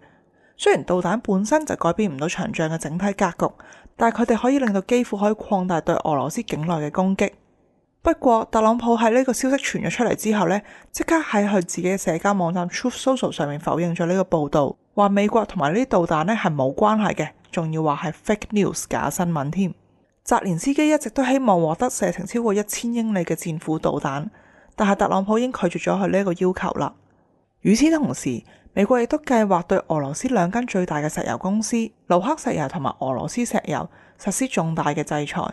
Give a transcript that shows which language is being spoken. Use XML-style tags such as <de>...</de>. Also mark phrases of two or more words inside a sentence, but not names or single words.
<yue>雖然導彈本身就改變唔到場仗嘅整體格局，但係佢哋可以令到基輔可以擴大對俄羅斯境內嘅攻擊。不過特朗普喺呢個消息傳咗出嚟之後呢，即刻喺佢自己嘅社交網站 Truth Social 上面否認咗呢個報道，話美國同埋呢啲導彈呢係冇關係嘅，仲要話係</yue> <en>fake news</en> <yue>假新聞添。澤連斯基一直都希望獲得射程超過1000英里嘅戰斧導彈，但係特朗普已經拒絕咗佢呢個要求啦。與此同時，美國亦都計劃對俄羅斯2間最大嘅石油公司盧克石油同埋俄羅斯石油實施重大嘅制裁。</yue>